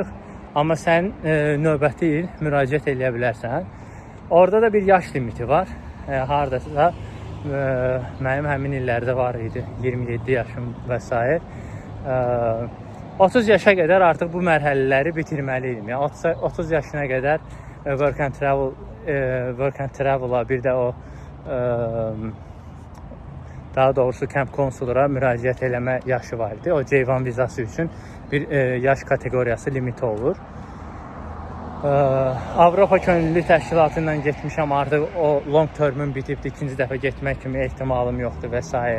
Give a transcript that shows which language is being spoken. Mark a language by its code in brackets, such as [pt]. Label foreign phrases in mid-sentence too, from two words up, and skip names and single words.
[az] Amma sən növbəti il müraciət edə bilərsən. Orada da bir yaş limiti var. Hardasa mənim həmin illərdə var idi, 27 yaşım və s. 30 yaşa qədər artıq bu mərhələləri bitirməli idim. Yəni 30 yaşına qədər [en] work and travel-a, [az] bir də o daha doğrusu [en] Camp Counselor'a [az] müraciət eləmə yaşı var idi. O C1 vizası üçün bir yaş kateqoriyası limiti olur. Avropa Könüllü Təşkilatından getmişəm, artıq o [en] long term'ün [az] bitibdi, ikinci dəfə getmək kimi ehtimalım yoxdur və s.